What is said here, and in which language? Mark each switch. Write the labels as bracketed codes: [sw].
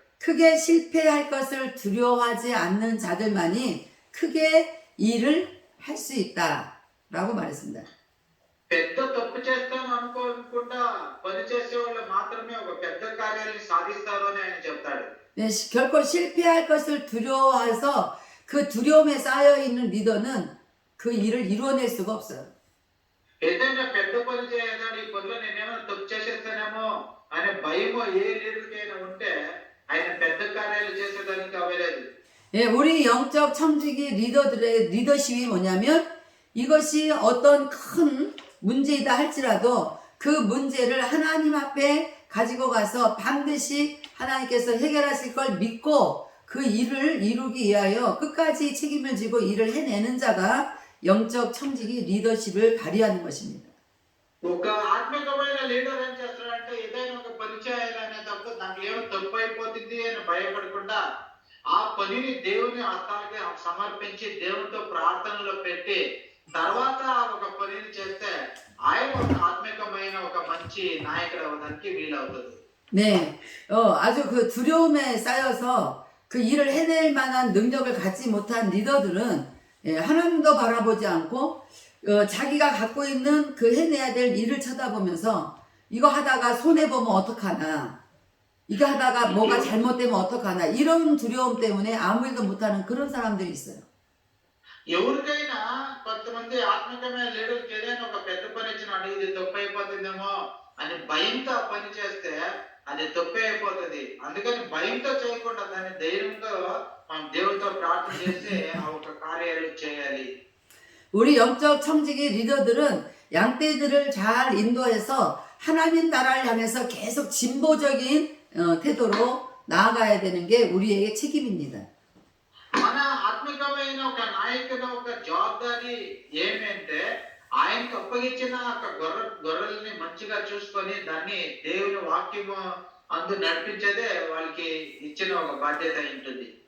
[ko] 크게 실패할 것을 두려워하지 않는 자들만이 크게 일을 할 수 있다라고 말했습니다. [te] పెద్ద తప్పు చేస్తాం అనుకోకుండా పని చేసే వాళ్ళు మాత్రమే ఒక పెద్ద కార్యాలను సాధిస్తారు అని ఆయన చెప్తాడు. [ko] 네, 결코 실패할 것을 두려워해서 그 두려움에 쌓여 있는 리더는 그 일을 이루어낼 수가 없어요. [te] ఏదైనా పెద్ద పని చేయాలి ఈ పనిలో నేనేమైనా తప్పు చేసేస్తానేమో అనే భయమో ఏ లీడర్కైనా ఉంటే ఆయన పెద్ద కార్యాలు చేసేదానికి అవ్వలేదు. [ko] 예, 우리 영적 청지기 리더들의 리더십이 뭐냐면 이것이 어떤 큰 문제이다 할지라도 그 문제를 하나님 앞에 가지고 가서 반드시 하나님께서 해결하실 걸 믿고 그 일을 이루기 위하여 끝까지 책임을 지고 일을 해내는 자가 영적 청지기 리더십을 발휘하는 것입니다. [te] ఒక ఆత్మికమైన లీడర్ ఏం చేస్తాడంటే ఏదైనా ఒక పని చేయాలనేటప్పుడు దాంట్లో ఏమో తప్పు అయిపోతుంది అని భయపడకుండా ఆ పనిని దేవుని హస్తాలకి సమర్పించి దేవునితో ప్రార్థనలో పెట్టి తర్వాత ఒక పనిని చేస్తే ఆయన ఒక ఆత్మికమైన ఒక మంచి నాయకుడు అవ్వడానికి వీలవుతుంది. [ko] 네, 아주 그 두려움에 쌓여서 그 일을 해낼 만한 능력을 갖지 못한 리더들은 하나님도 바라보지 않고 자기가 갖고 있는 그 해내야 될 일을 쳐다보면서 이거 하다가 손해보면 어떡하나, 이거 하다가 뭐가 잘못되면 어떡하나, 이런 두려움 때문에 아무 일도 못하는 그런 사람들이 있어요. [te] ఎవరికైనా కొంతమంది ఆత్మికమైన లీడర్కి ఏదైనా ఒక పెద్ద పని ఇచ్చినాడు ఇది తప్పు అయిపోతుందేమో అని భయంతో ఆ పని చేస్తే అది తప్పే అయిపోతుంది. అందుకని భయంతో చేయకుండా దాన్ని ధైర్యంతో మనం దేవుడితో ప్రార్థన చేసి ఆ ఒక కార్యాలు చేయాలి. [ko] 우리 영적 청지기 리더들은 양떼들을 잘 인도해서 하나님 나라를 향해서 계속 진보적인 태도로 나아가야 되는 게 우리에게 책임입니다. [te] మన ఆత్మికమైన ఒక నాయకుడు ఒక జవాబారి ఏమంటే ఆయనకు అప్పగించిన ఒక గొర్రెల్ని మంచిగా చూసుకొని దాన్ని దేవుని వాక్యము అందు నడిపించేదే వాళ్ళకి ఇచ్చిన ఒక బాధ్యత ఉంటుంది.